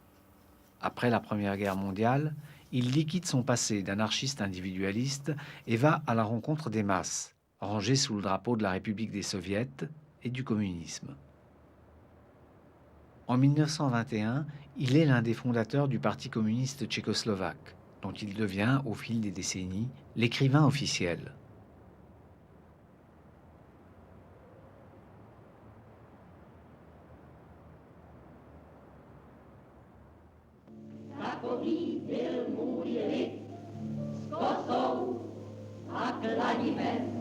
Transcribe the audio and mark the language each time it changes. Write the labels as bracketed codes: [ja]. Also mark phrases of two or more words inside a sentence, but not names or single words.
[fr] Après la Première Guerre mondiale, il liquide son passé d'anarchiste individualiste et va à la rencontre des masses, rangées sous le drapeau de la République des Soviets et du communisme. En 1921, il est l'un des fondateurs du Parti communiste tchécoslovaque, dont il devient, au fil des décennies, l'écrivain officiel. [cs] Takový byl můj lid, s kosou a kladivem.